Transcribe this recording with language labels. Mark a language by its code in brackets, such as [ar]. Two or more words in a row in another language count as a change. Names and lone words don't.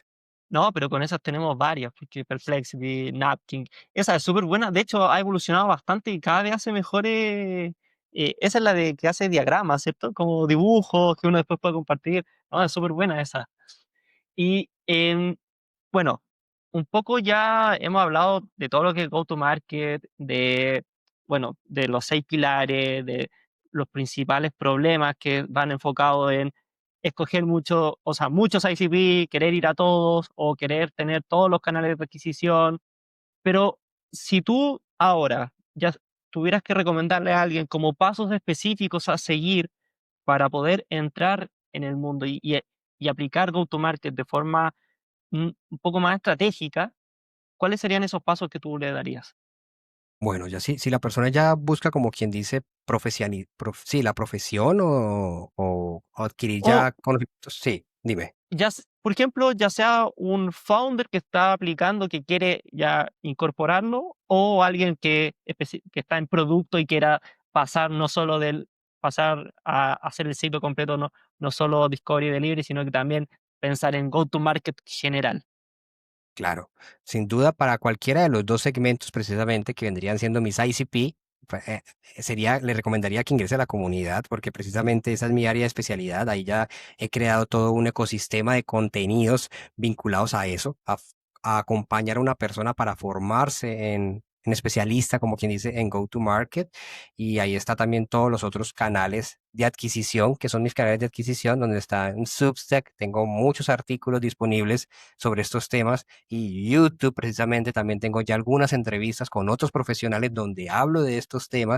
[es] No, pero con esas tenemos varias, porque Perplexity, Napkin, esa es súper buena. De hecho, ha evolucionado bastante y cada vez hace mejores. Esa es la de que hace diagramas, ¿cierto? Como dibujos que uno después puede compartir. No, es súper buena esa. Y bueno, un poco ya hemos hablado de todo lo que es [en] go-to-market, [es] de, bueno, de los 6 pilares, de los principales problemas que van enfocados en escoger mucho, o sea, muchos ICP, querer ir a todos o querer tener todos los canales de adquisición. Pero si tú ahora ya tuvieras que recomendarle a alguien como pasos específicos a seguir para poder entrar en el mundo y aplicar [en] go-to-market [es] de forma un poco más estratégica, ¿cuáles serían esos pasos que tú le darías? Bueno, ya si la persona ya busca como quien dice sí, la profesión o adquirir O ya conocimientos, sí, dime. por ejemplo, ya sea un founder que está aplicando, que quiere ya incorporarlo, o alguien que está en producto y quiera pasar no solo pasar a hacer el ciclo completo, no solo Discovery y Delivery, sino que también pensar en [en] go-to-market [es] general. Claro, sin duda para cualquiera de los dos segmentos precisamente que vendrían siendo mis ICP, le recomendaría que ingrese a la comunidad porque precisamente esa es mi área de especialidad. Ahí ya he creado todo un ecosistema de contenidos vinculados a eso, a acompañar a una persona para formarse en especialista, como quien dice, en [en] go-to-market. [es] Y ahí está también todos los otros canales de adquisición, que son mis canales de adquisición, donde está en Substack. Tengo muchos artículos disponibles sobre estos temas y YouTube precisamente también tengo ya algunas entrevistas con otros profesionales donde hablo de estos temas.